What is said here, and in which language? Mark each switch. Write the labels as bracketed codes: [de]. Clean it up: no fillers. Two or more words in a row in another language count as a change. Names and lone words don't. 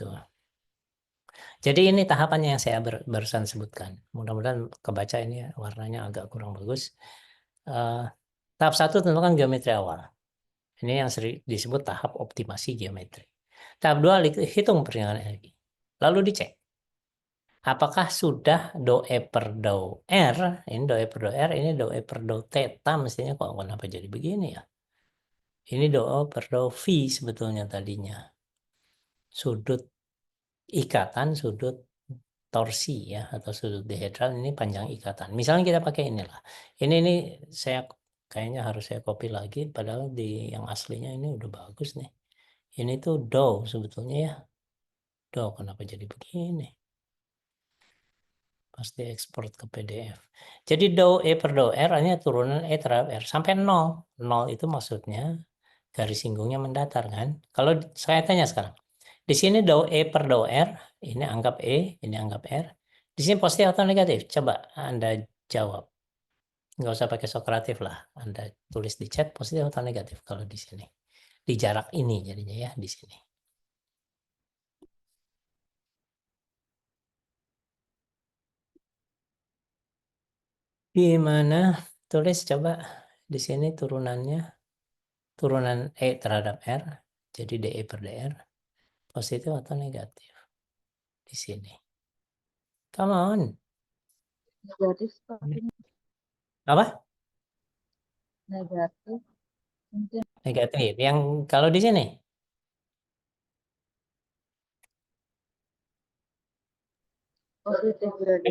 [id] Jadi ini tahapannya yang saya barusan sebutkan. Mudah-mudahan kebaca ini warnanya agak kurang bagus. Tahap 1 tentukan geometri awal. Ini yang sering disebut tahap optimasi geometri. Tahap 2 hitung perkembangan energi. Lalu dicek. Apakah sudah dou E per dou R, ini dou E per dou R, ini dou E per dou theta, mestinya kok kenapa jadi begini ya? Ini dou E per dou V sebetulnya tadinya. Sudut ikatan, sudut torsi ya, atau sudut dihedral ini panjang ikatan. Misalnya kita pakai inilah. Ini saya kayaknya harus saya copy lagi, padahal di yang aslinya ini udah bagus nih. Ini tuh dou sebetulnya ya. Dou kenapa jadi begini? Pasti ekspor ke PDF. Jadi dou E per dou R ini turunan E terhadap R sampai 0. 0 itu maksudnya garis singgungnya mendatar kan. Kalau saya tanya sekarang. Di sini dou E per dou R, ini anggap E, ini anggap R. Di sini positif atau negatif? Coba Anda jawab. Nggak usah pakai Sokratif lah. Anda tulis di chat positif atau negatif kalau di sini. Di jarak ini jadinya ya di sini. Gimana? Tulis coba di sini turunannya. Turunan E terhadap R. Jadi DE per DR. Positif atau negatif? Di sini. [en] Come on. [id] Negatif, Pak. Apa? Negatif. Mungkin Negatif. Yang kalau di sini? positif berarti.